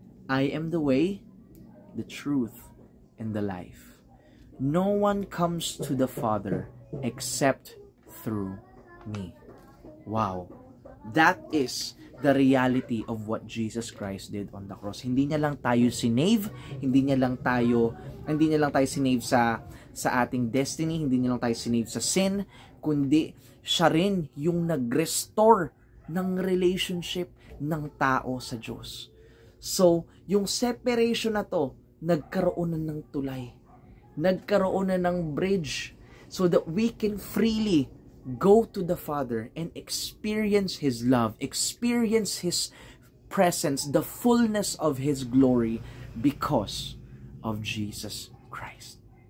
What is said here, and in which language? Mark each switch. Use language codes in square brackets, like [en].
[en] I am the way, the truth, and the life. No one comes to the Father except through me. Wow. That is the reality of what Jesus Christ did on the cross. [tl] Hindi niya lang tayo sinave, hindi niya lang tayo sinave sa ating destiny, hindi niya lang tayo sinave sa sin, kundi siya rin yung nag-restore ng relationship ng tao sa Diyos. So, yung separation na to, nagkaroon na ng tulay. Nagkaroon na ng [en] bridge so that we can freely go to the Father and experience His love, experience His presence, the fullness of His glory because of Jesus Christ.